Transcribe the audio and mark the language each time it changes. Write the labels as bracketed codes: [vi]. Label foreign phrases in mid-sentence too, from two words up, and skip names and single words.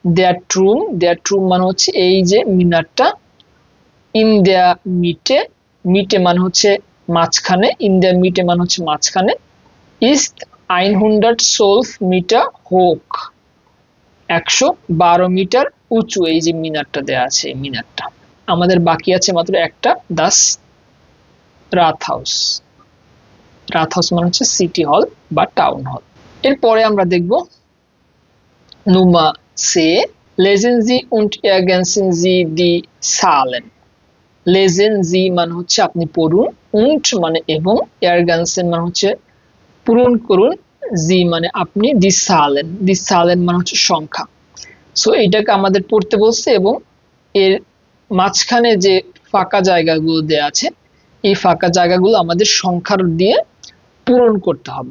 [de] der Turm [bn] মানে হচ্ছে এই যে মিনারটা, [de] in der Mitte, [bn] মিটে মানে হচ্ছে মাঝখানে, [de] in der Mitte [bn] মানে হচ্ছে মাঝখানে, [de] ist 112 Meter hoch, [bn] 112 মিটার উঁচু এই যে মিনারটা দেয়া আছে, এই মিনারটা। আমাদের বাকি আছে মাত্র একটা, [de] das Rathaus. [bn] রাথহাউস মানে হচ্ছে [en] city hall [bn] বা [en] town hall. [bn] এরপরে আমরা দেখব [de] Nummer 10, lesen Sie und ergänzen Sie die Zahlen. Lesen Sie [bn] মানে হচ্ছে আপনি পড়ুন, und মানে এবং, ergänzen মানে হচ্ছে পূরণ করুন, Sie মানে আপনি, [de] die Zahlen [bn] মানে হচ্ছে সংখ্যা। সো এইটাকে আমাদের পড়তে বলছে এবং এর মাঝখানে যে ফাঁকা জায়গাগুলো দেয়া আছে, এই ফাঁকা জায়গাগুলো আমাদের সংখ্যার দিয়ে পূরণ করতে হবে।